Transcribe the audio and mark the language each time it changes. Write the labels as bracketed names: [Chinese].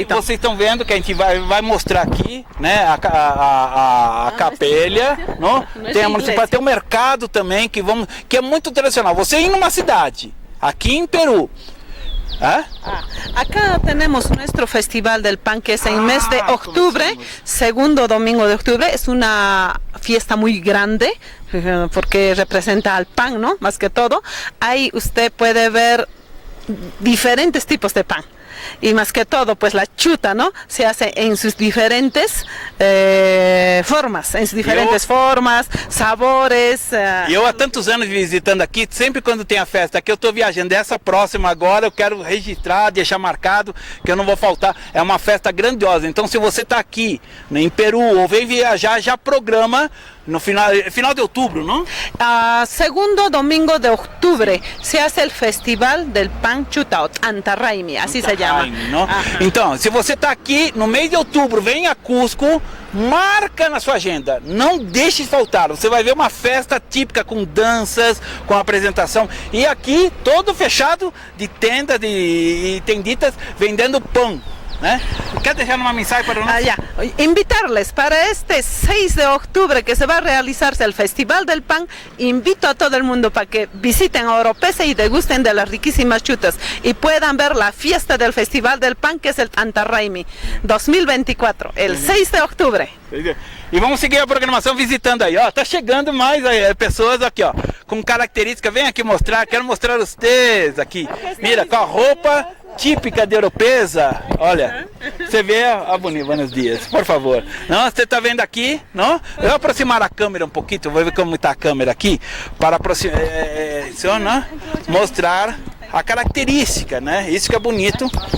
[Portuguese] E aqui vocês estão vendo que a gente vai mostrar aqui, né, a capelha, não? Tem a municipal, tem o mercado também que é muito tradicional. Você ir numa cidade, aqui em Peru. [Spanish] Acá tenemos nuestro Festival del Pan, que es en mes de octubre, segundo domingo de octubre. Es una fiesta muy grande porque representa al pan, ¿no? Más que todo. Ahí usted puede ver diferentes tipos de pan. Y más que todo, pues la chuta, ¿no? Se hace en sus diferentes formas, formas, sabores. [Portuguese] Eu há tantos anos visitando aqui, sempre quando tem a festa aqui, eu estou viajando. Essa próxima agora eu quero registrar, deixar marcado, que eu não vou faltar. É uma festa grandiosa. Então, se você está aqui em Peru ou vem viajar, já programa no final de outubro, ¿no? [Spanish] Segundo domingo de octubre se hace el Festival del Pan Chutao, Antarraimi, así se llama. ¿No? [Portuguese] Então, se você está aqui no mês de outubro, vem a Cusco, marca na sua agenda, não deixe faltar. Você vai ver uma festa típica com danças, com apresentação, e aqui todo fechado de tendas e tenditas vendendo pão. [Spanish] ¿Eh? ¿Qué dejar una mensaje para nosotros? Invitarles para este 6 de octubre que se va a realizarse el Festival del Pan. Invito a todo el mundo para que visiten a Oropesa y degusten de las riquísimas chutas y puedan ver la fiesta del Festival del Pan, que es el Antarraimi 2024, el 6 de octubre. [Portuguese] E vamos seguir a programação visitando aí, ó. Tá chegando mais pessoas aqui, ó, com características. Vem aqui mostrar, quero mostrar vocês aqui. Mira, com a roupa típica de Oropesa. Olha, você vê a bonita. [Spanish] Buenos dias, por favor. [Portuguese] Não, você tá vendo aqui, não? Eu vou aproximar a câmera um pouquinho, vou ver como está a câmera aqui, para aproximar, mostrar a característica, né? Isso que é bonito.